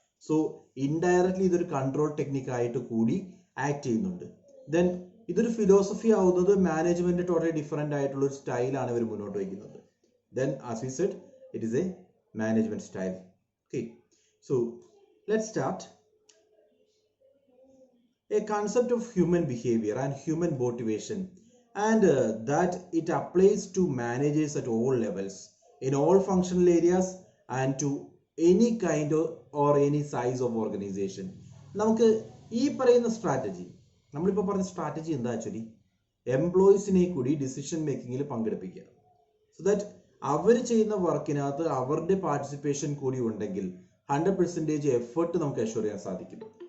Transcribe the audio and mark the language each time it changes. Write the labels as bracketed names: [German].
[Malayalam] So indirectly ഇതൊരു control technique ആയിട്ട് കൂടി ആക്ട് ചെയ്യുന്നുണ്ട്. ദെൻ ഇതൊരു ഫിലോസഫി ആവുന്നത് മാനേജ്മെന്റ് ടോട്ടലി ഡിഫറെന്റ് ആയിട്ടുള്ള ഒരു സ്റ്റൈലാണ് ഇവർ മുന്നോട്ട് വയ്ക്കുന്നത്. [English] Then as we said it is a management style. Okay, so let's start. A concept of human behavior and human motivation, and that it applies to managers at all levels, in all functional areas, and to any kind of or any size of organization. [Malayalam] നമുക്ക് ഈ പറയുന്ന strategy, നമ്മളിപ്പോൾ പറഞ്ഞ strategy എന്താ actually എംപ്ലോയീസിനെ കൂടി decision മേക്കിങ്ങിൽ പങ്കെടുപ്പിക്കുക. [English] so that [Malayalam] അവർ ചെയ്യുന്ന വർക്കിനകത്ത് അവരുടെ participation കൂടി ഉണ്ടെങ്കിൽ 100% എഫേർട്ട് നമുക്ക് അഷ്വർ ചെയ്യാൻ സാധിക്കും.